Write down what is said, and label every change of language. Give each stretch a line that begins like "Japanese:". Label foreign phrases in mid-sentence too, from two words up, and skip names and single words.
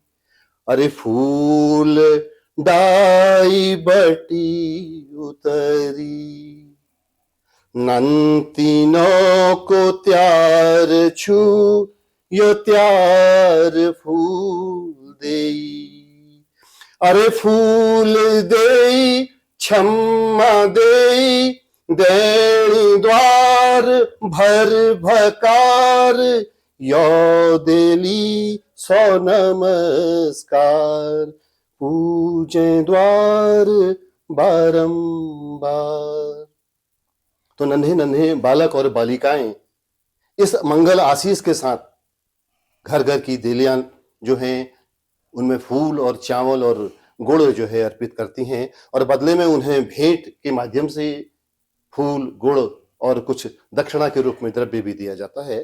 Kumaoni: अरे फूल डाई बटी उतरी, नंतिनों को त्यार छू यो त्यार फूल देई। अरे फूल देई क्षमा देई, देणी द्वार भर भकार, यो देली सो नमस्कार, पूजे द्वार बारंबार।
Hindi: तो नन्हे नन्हे बालक और बालिकाएं इस मंगल आशीष के साथ घर घर की देलियां जो हैं उनमें फूल और चावल और गुड़ जो है अर्पित करती हैं और बदले में उन्हें भेंट के माध्यम से फूल, गुड़ और कुछ दक्षिणा के रूप में द्रव्य भी दिया जाता है।